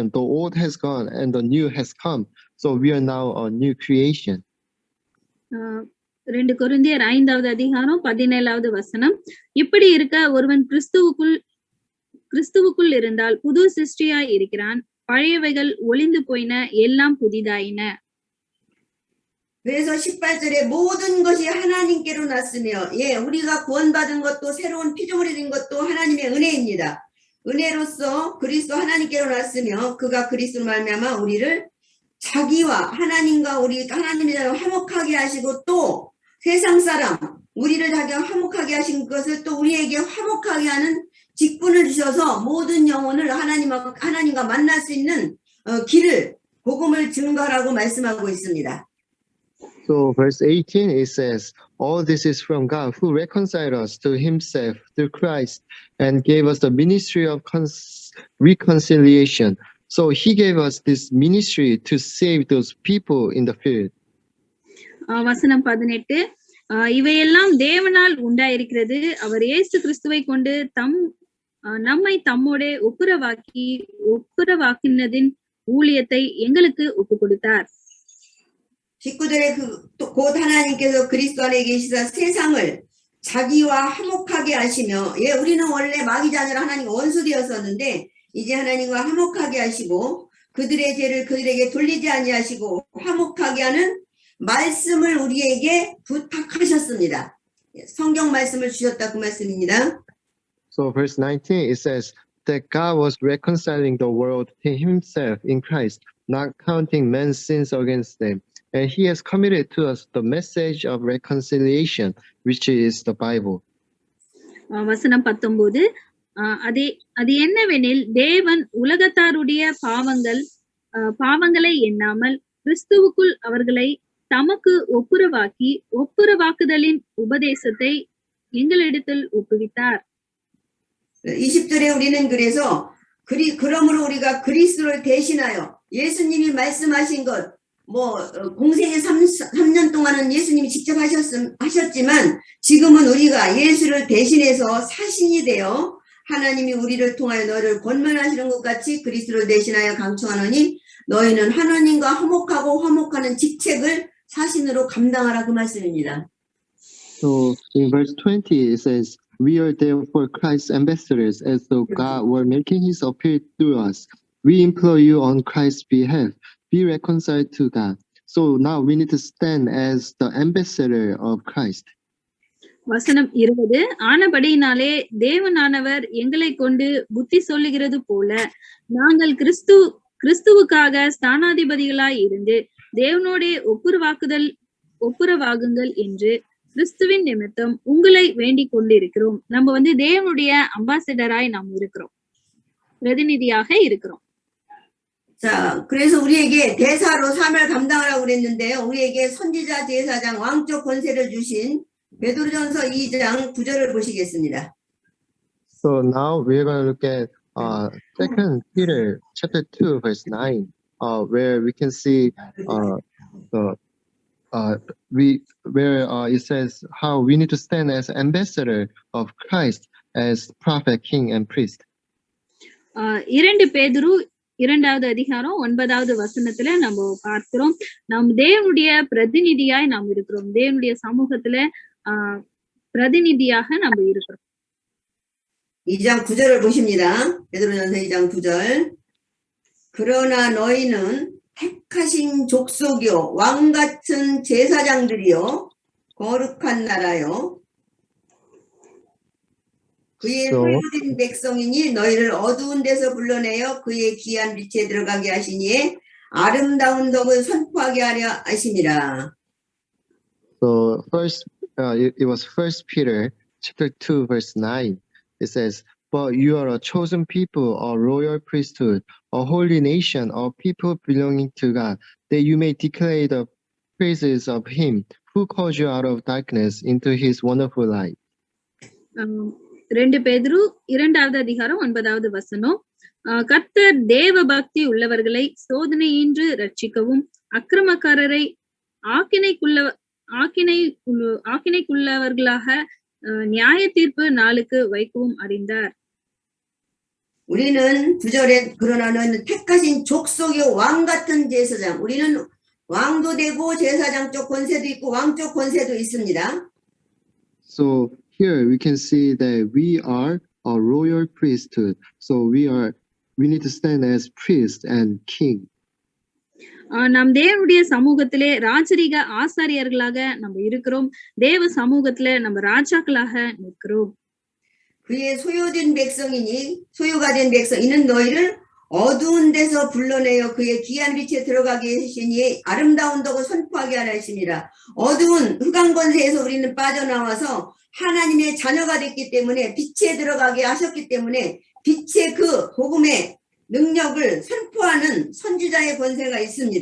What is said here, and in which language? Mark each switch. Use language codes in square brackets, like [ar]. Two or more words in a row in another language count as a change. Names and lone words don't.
[en] The old has gone and the new has come. So we are now a new creation. [ta] 2 கொரிந்தியர் 5வது அதிகாரம் 17வது வசனம். இப்படி இருக்க ஒருவன் கிறிஸ்துவுக்குள் இருந்தால் புது சிருஷ்டியாய் இருக்கிறான். பழையவைகள் ஒளிந்து போயின, எல்லாம் புதிதாயின. [ko] 그래서 18절에 모든 것이 하나님께로 났으며 우리가 구원받은 것도 새로운 피조물이 된 것도 하나님의 은혜입니다. 은혜로서 그리스도 하나님께로 났으며 그가 그리스도로 말미암아 우리를 자기와 하나님과 우리 하나님의 자녀 화목하게 하시고 또 세상 사람 우리를 자기와 화목하게 하신 것을 또 우리에게 화목하게 하는 직분을 주셔서 모든 영혼을 하나님과 만날 수 있는 길을 복음을 증거하라고 말씀하고 있습니다. [en] So verse 18 it says, all this is from God who reconciled us to himself through Christ and gave us the ministry of reconciliation. So he gave us this ministry to save those people in the field. [ta] வசனம் 18 இவையெல்லாம் தேவனால் உண்டாயிருக்கிறது. அவர் இயேசு கிறிஸ்துவை கொண்டு நம்மை தம்மோடே ஒப்புரவாக்கினதின் ஊழியத்தை எங்களுக்கு ஒப்பு கொடுத்தார். [ko] 19절에 곧 하나님께서 그리스도 안에 계시사 세상을 자기와 화목하게 하시며 우리는 원래 마귀 자녀라 하나님과 원수되었었는데 이제 하나님과 화목하게 하시고 그들의 죄를 그들에게 돌리지 아니하시고 화목하게 하는 말씀을 우리에게 부탁하셨습니다. 성경 말씀을 주셨다 그 말씀입니다. [en] So verse 19 it says that God was reconciling the world to himself in Christ, not counting men's sins against them. And he has committed to us the message of reconciliation, which is the Bible. [ta] வசனம் 19 அது என்னவெனில் தேவன் உலகத்தாருடைய பாவங்கள் பாவங்களை எண்ணாமல் கிறிஸ்துவுக்குள் அவர்களை தமக்கு ஒப்புரவாக்குதலின் உபதேசத்தை எங்களிடத்தில் ஒப்புவித்தார். [ko] 20절에 우리는 그래서 그러므로 우리가 그리스도를 대신하여 예수님이 말씀하신 것, 공생의 3년 동안은 예수님이 직접 하셨지만 지금은 우리가 예수를 대신해서 사신이 되어 하나님이 우리를 통하여 너를 권면하시는 것 같이 그리스도를 대신하여 강청하노니 너희는 하나님과 화목하는 직책을 사신으로 감당하라, 그 말씀입니다. [en] So in verse 20 it says, "We are therefore Christ's ambassadors, as though God were making his appeal through us. We implore you on Christ's behalf, be reconciled to God." So now we need to stand as the ambassador of Christ. [ta] வசனம் 20, ஆனபடியினாலே தேவனானவர் எங்களை கொண்டு புத்தி சொல்லுகிறது போல நாங்கள் கிறிஸ்துவுக்காக ஸ்தானாதிபதிகளாய் இருந்து தேவனோடே ஒப்புரவாகுங்கள் என்று கிறிஸ்துவின் நிமித்தம் உங்களை வேண்டிக் கொண்டிருக்கிறோம். நம்ம தேவனுடைய அம்பாசிடராய் நாம் இருக்கிறோம், பிரதிநிதியாக இருக்கிறோம். [ko] 자, 그래서 우리에게 대사로 사명을 감당하라고 그랬는데요. 우리에게 선지자, 제사장, 왕적 권세를 주신 베드로전서 2장 9절을 보시겠습니다. [en] So now we're going to look at 2 Peter chapter 2 verse 9, where we can see it says how we need to stand as ambassador of Christ, as prophet, king, and priest. [ta] 2 பேதுரு 2வது அதிகாரம் 9வது வசனத்துல நம்ம பார்க்கிறோம், நாம் தேவனுடைய பிரதிநிதியாய் நாம் இருக்கிறோம், தேவனுடைய சமூகத்துல பிரதிநிதியாக நம்ம இருக்கிறோம். [ko] 2장 9절을 보십니다. 베드로전서 2장 9절. 그러나 너희는 택하신 족속이요 왕같은 제사장들이요 거룩한 나라요 그의 소유된 백성이니 너희를 어두운 데서 불러내어 그의 귀한 빛에 들어가게 하시니에 아름다운 덕을 선포하게 하려 하심이라. [en] So first, it was 1 Peter chapter 2 verse 9. It says, "But you are a chosen people, a royal priesthood, a holy nation, a people belonging to God, that you may declare the praises of him who calls you out of darkness into his wonderful light." [ta] 2 பேதுரு 2வது அதிகாரம் 9வது வசனம், கர்த்தர் தேவ பக்தி உள்ளவர்களை சோதனையின்றி ரட்சிக்கவும் அக்கிரமக்காரரை ஆக்கினைக்குள்ளவர்களாக நியாய தீர்ப்பு நாளுக்கு வைக்கவும் அறிந்தார். [ko] 우리는 9절에 그러나 너희는 택하신 족속의 왕 같은 제사장, 우리는 왕도 되고 제사장적 권세도 있고 왕적 권세도 있습니다. [en] So here we can see that we are a royal priesthood. So we need to stand as priest and king. [ta] நாம் தேவனுடைய சமூகத்திலே ராஜரீக ஆசாரியர்களாக நம்ம இருக்கிறோம், தேவ சமூகத்துல நம்ம ராஜாக்களாக நிற்கிறோம். [ko] 그의 소유가 된 백성이는 너희를 어두운 데서 불러내어 그의 귀한 빛에 들어가게 하시니 아름다운 덕을 선포하게 하라 하심이라. 어두운 흑암 권세에서 우리는 빠져나와서 하나님의 자녀가 됐기 때문에 빛에 들어가게 하셨기 때문에 빛의 그 복음의 능력을 선포하는 선지자의 권세가 있습니다.